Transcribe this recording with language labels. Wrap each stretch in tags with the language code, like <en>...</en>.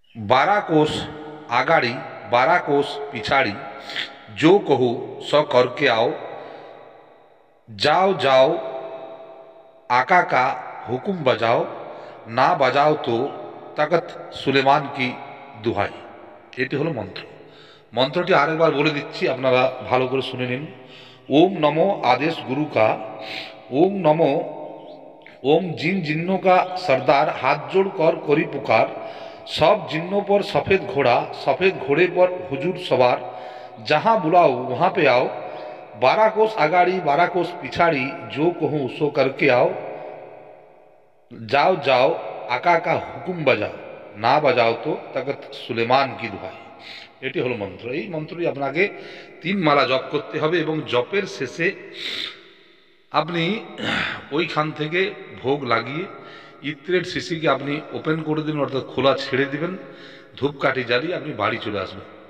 <hi>12 कोस आगाड़ी 12 कोस पिछाड़ी, जो कहूँ सो करके आओ। जाओ जाओ आका का हुक्म बजाओ, ना बजाओ तो तकत सुलेमान की दुहाई।</hi> <bn>এটি হলো মন্ত্র। মন্ত্রটি আরেকবার বলে দিচ্ছি, আপনারা ভালো করে শুনে নিন। ওম নমো</bn> <hi>आदेश गुरु का, ओम नमो ओम जिन जिन्नों का सरदार हाथ जोड़ कर करी पुकार, सब जिन्नों पर सफ़ेद घोड़ा, सफ़ेद घोड़े पर हुजूर सवार, जहाँ बुलाओ वहाँ पे आओ, 12 कोस आगाड़ी 12 कोस पिछाड़ी, जो कहूँ सो करके आओ, जाओ जाओ आका का हुकुम बजाओ, ना बजाओ तो तखत सुलेमान की दुहाई।</hi> <bn>এটি হলো মন্ত্র। এই মন্ত্রটি আপনাকে 3 মালা জপ করতে হবে এবং জপের শেষে আপনি ওইখান থেকে ভোগ লাগিয়ে ইত্রের শিশিকে আপনি ওপেন করে দিবেন, অর্থাৎ খোলা ছেড়ে দিবেন, ধূপকাঠি জ্বালিয়ে আপনি বাড়ি চলে আসবেন।</bn>